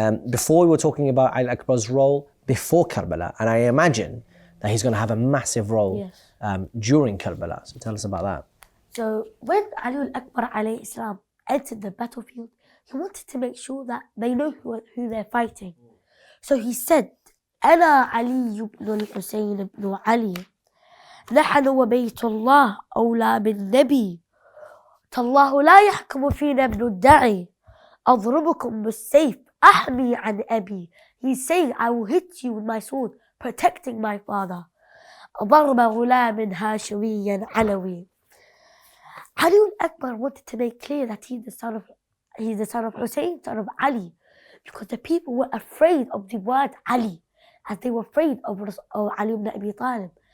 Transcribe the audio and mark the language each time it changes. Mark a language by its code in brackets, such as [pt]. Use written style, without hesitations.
[en] Before we were talking about Ali Akbar's role before Karbala, and I imagine that he's going to have a massive role during Karbala. So tell us about that. So when Ali Akbar alayhi salam entered the battlefield, he wanted to make sure that they know who they're fighting. So he said, [ar] أنا علي بن الحسين بن علي نحن وبيت الله أولى بالنبي تالله لا يحكم فينا ابن الدعي أضربكم بالسيف أحمي عن أبي. [en] He's saying, I will hit you with my sword, protecting my father. [ar] ضرب غلام هاشمي علوي. [en] Ali Akbar wanted to make clear that he's the son of Hussein, son of Ali, because the people were afraid of the word Ali, as they were afraid of Ali ibn Abi Talib.